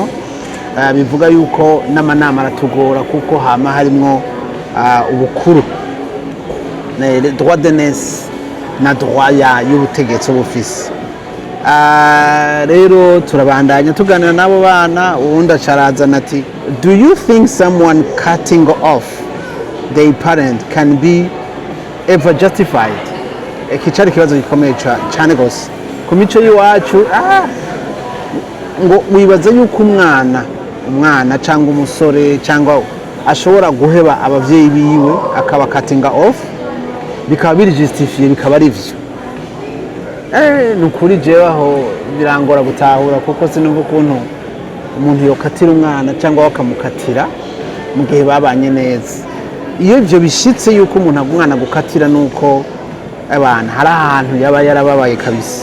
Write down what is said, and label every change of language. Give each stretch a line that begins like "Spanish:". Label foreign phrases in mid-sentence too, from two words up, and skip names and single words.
Rundi: Bivuga yuko n'amanama aratugora kuko hama harimwo ubukuru,
French: droit d'aînesse
Rundi: na droit y'ubutegetsi bufise. Rero turabandanya tuganira n'abo bana, uwundi acarazana ati
English: do you think someone cutting off their parent can be ever justified?
Rundi: Iki cari kibazo gikomeye cyane gose ku mico y'iwacu. Ngo wibaza yuko umwana cyangwa umusore cyangwa ashobora guheba abavyeyi biwe akaba
English: cutting off,
Rundi: bikaba biri justifiye, bikaba ari vyo. Nukuri jewe aho birangora gutahura, kuko sinumva ukuntu umuntu yokatira umwana cyangwa wakamukatira mu gihe babanye neza. Iyo ivyo bishitse yuko umuntu umwana gukatira nuko abana hari ahantu yaba yarababaye kabisa.